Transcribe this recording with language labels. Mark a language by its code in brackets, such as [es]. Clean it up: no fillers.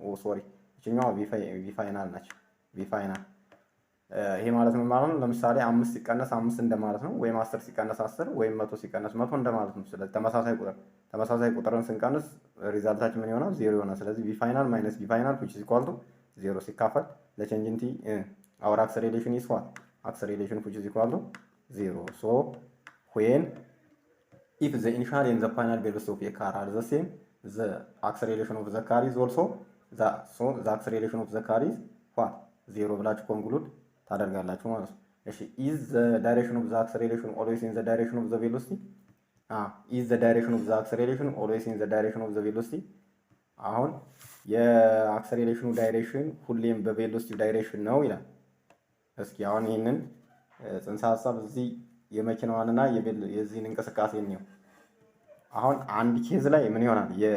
[am] ሶሪ እቺኛው ቪ ፋይናል ነች። ቪ ፋይናል ይሄ ማለት ምን ማለት ነው? ለምሳሌ 5 ሲቀነስ 5 እንደማለት ነው፣ ወይም 10 ሲቀነስ 10 ወይም 100 ሲቀነስ 100 እንደማለት ነው። ስለዚህ ተመሳሳይ ቁጥርን ስንቀንስ ሪዛልታችን ምን ይሆናል? ዜሮ ይሆናል። ስለዚህ ቪ ፋይናል ማይነስ ቪ ፋይናል [en] which is equal to 0 [am] ሲካፈል ለቼንጅ ኢን ቲ [en] our acceleration is what? Acceleration which is equal to 0. So when if the initial and the final velocity of a car are the same, the acceleration of the car is also the acceleration of the car is what? [am] 0 ብላችሁ ኮንክሉድ ታደርጋላችሁ ማለት ነው። እሺ [en] is the direction of the acceleration always in the direction of the velocity? is the direction of the acceleration always in the direction of the velocity? [am] አሁን የአክሰሌሬሽኑ ዳይሬክሽን ሁሌም በቬሎሲቲ ዳይሬክሽን ነው ይላል። እስኪ አሁን ይሄንን ጽንሰ ሐሳብ እዚህ የመኪናዋንና የዚህን እንቅስቃሴ ነው። አሁን አንድ ኬዝ ላይ ምን ይሆናል?